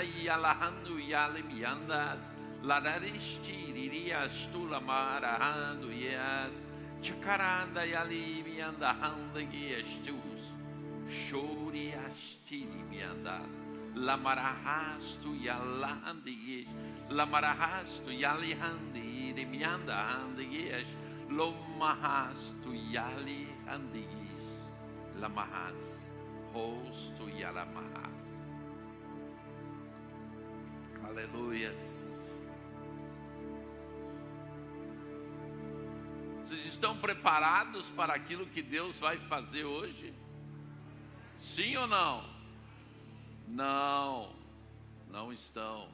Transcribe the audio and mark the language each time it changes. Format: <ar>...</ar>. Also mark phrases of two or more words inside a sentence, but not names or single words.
<pt>yalahandu yalimiandas lararisti ririas tu lamarahandu yas chakaranda yali mianda handigias tus shorias tilimiandas Lamarahastu yalandiyesh, lamarahastu yalihandi, demianda handiyesh, lomahastu yalihandiyesh, lamahas, hostu yalamahas. Aleluias. Vocês estão preparados para aquilo que Deus vai fazer hoje? Sim ou não? Não, não estão.</pt>